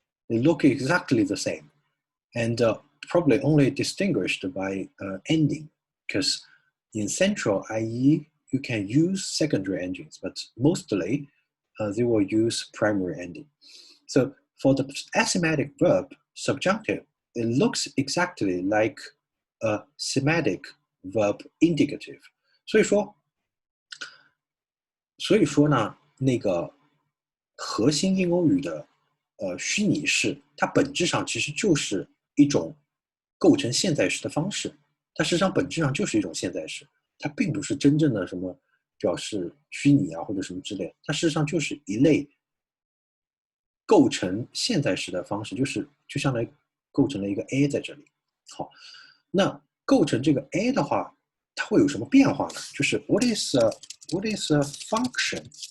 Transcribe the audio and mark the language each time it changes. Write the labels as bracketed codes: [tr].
[en] They look exactly the same, and probably only distinguished by ending, because in central IE, you can use secondary endings, but mostly they will use primary ending. So for the asymmetric verb, subjunctive, it looks exactly like a semantic verb indicative. [zh] 所以说呢，那个核心印欧语的虚拟式，它本质上其实就是一种构成现在时的方式，它实际上本质上就是一种现在时，它并不是真正的什么表示虚拟啊或者什么之类，它事实上就是一类构成现在时的方式，就相当于构成了一个 A 在这里。好，那构成这个 A 的话，它会有什么变化呢？ [en] 就是 what is a function?